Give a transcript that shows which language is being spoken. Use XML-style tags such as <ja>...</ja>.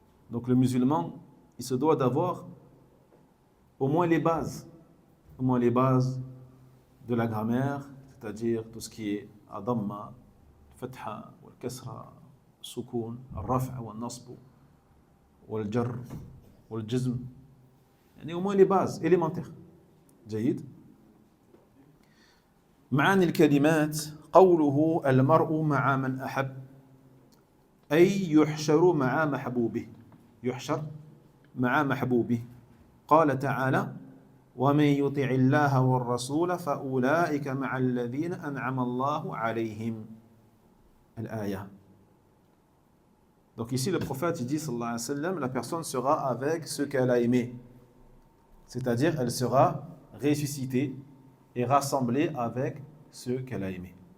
<fr>Donc le musulman, il se doit d'avoir au moins les bases de la grammaire, c'est-à-dire tout ce qui est adamma, fatha, kasra, sukun, raf'a, nasb, jar, jazm. Au moins les bases élémentaires.</fr> <ar>جيد. معاني الكلمات قوله المرء مع من أحب أي يحشر مع محبوبه. يحشر مع محبوبه قال تعالى ومن يطع الله والرسول فأولئك مع الذين أنعم الله عليهم الآية.</ar> <fr>Donc ici le prophète il dit sallallahu alayhi wa sallam, la personne sera avec ceux qu'elle a aimés, c'est-à-dire elle sera ressuscitée et rassemblée avec ceux qu'elle a aimés.</fr>